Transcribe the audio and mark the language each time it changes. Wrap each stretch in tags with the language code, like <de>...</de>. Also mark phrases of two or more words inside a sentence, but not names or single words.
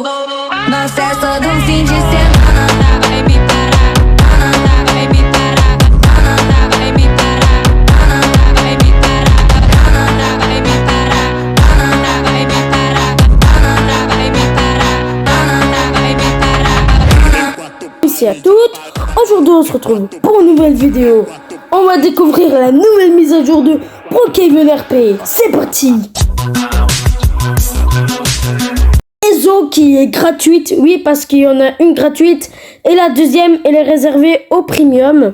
<pt>Na festa do fim de semana, vai me parar. Vai me parar. Vai me parar. Vai me parar. Vai me parar. Vai me parar. Vai me parar. Vai me parar.</pt> <fr>Merci à toutes. Aujourd'hui on se retrouve pour une nouvelle vidéo. On va découvrir la nouvelle mise à jour de Brookhaven RP. C'est parti. Maison qui est gratuite, oui, parce qu'il y en a une gratuite et la deuxième elle est réservée au premium.</fr>